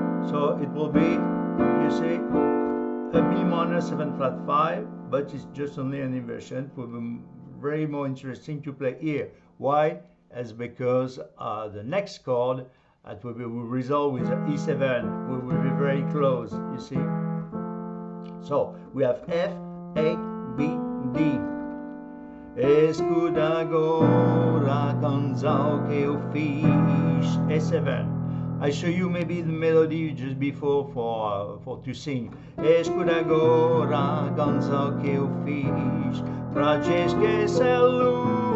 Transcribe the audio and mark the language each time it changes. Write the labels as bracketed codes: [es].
[en] So it will be, you see, a B minor 7 flat 5, but it's just only an inversion. It will be very more interesting to play here. Why? As because the next chord will resolve with E7. We will be very close, you see. So we have F, A, B, D. [pt] Escuta agora a canção que eu fiz, E7. [en] I show you maybe the melody just before for to sing. [pt] Escuta agora a canção que eu fiz pra te esquecer, Luísa.